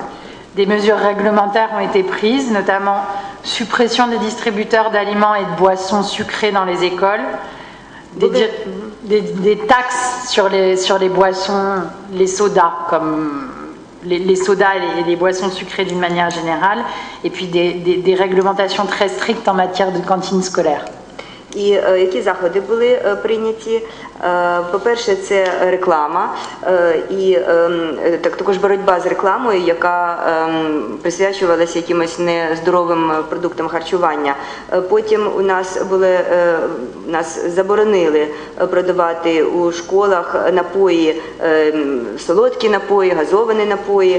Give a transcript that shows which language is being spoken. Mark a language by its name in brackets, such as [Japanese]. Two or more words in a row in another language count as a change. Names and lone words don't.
[French] Des mesures réglementaires ont été prises, notamment suppression des distributeurs d'aliments et de boissons sucrées dans les écoles, des taxes sur les boissons, les sodas, comme les sodas et les boissons sucrées d'une manière générale, et puis des réglementations très strictes en matière de cantine scolaire. [Ukrainian] І які заходи були прийняті? По-перше, це реклама і також боротьба з рекламою, яка присвячувалася якимось нездоровим продуктам харчування. Потім нас заборонили продавати у школах напої, солодкі напої, газовані напої.